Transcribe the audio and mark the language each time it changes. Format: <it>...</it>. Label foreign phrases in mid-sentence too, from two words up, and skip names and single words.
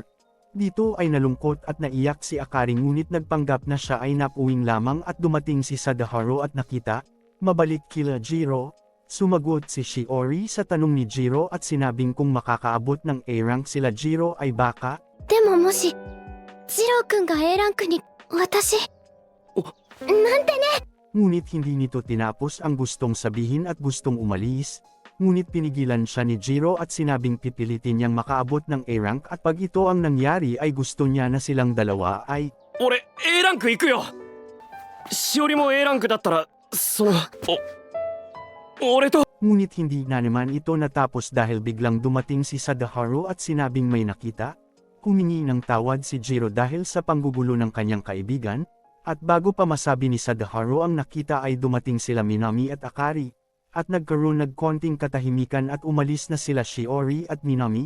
<tl>Dito ay nalungkot at naiyak si Akari ngunit nagpanggap na siya ay napuwing lamang at dumating si Sadaharu at nakita. Mabalik kila Jiro. Sumagot si Shiori sa tanong ni Jiro at sinabing kung makakaabot ng A-rank sila Jiro ay baka.</tl> <ja>でももしジローくんが A ランクに私なんてね。</ja> <tl>Ngunit hindi nito tinapos ang gustong sabihin at gustong umalis. Ngunit pinigilan siya ni Jiro at sinabing pipilitin niyang makaabot ng A-rank at pag ito ang nangyari ay gusto niya na silang dalawa ay.</tl> <ja>俺 A ランク行くよ。しおりも A ランクだったら俺と。</ja> <tl>Ngunit hindi na naman ito natapos dahil biglang dumating si Sadaharu at sinabing may nakita. Humingi ng tawad si Jiro dahil sa panggugulo ng kanyang kaibigan, at bago pa masabi ni Sadaharu ang nakita ay dumating sila Minami at Akari, at nagkaroon konting katahimikan at umalis na sila Shiori at Minami.</tl>